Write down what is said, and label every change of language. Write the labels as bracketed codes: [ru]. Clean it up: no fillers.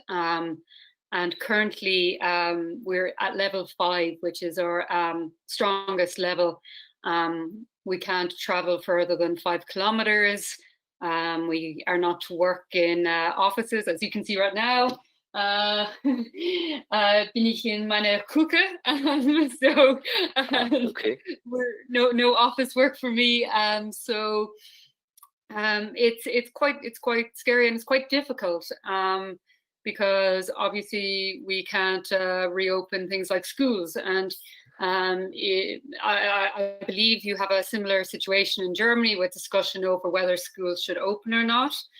[en] And currently we're at level 5, which is our strongest level. We can't travel further than 5 kilometers. We are not to work in offices, as you can see right now. [de] Bin ich in meiner Küche, so [en] Okay. no office work for me. So it's quite scary and it's quite difficult because obviously we can't reopen things like schools, and I believe you have a similar situation in Germany with discussion over whether schools should open or not.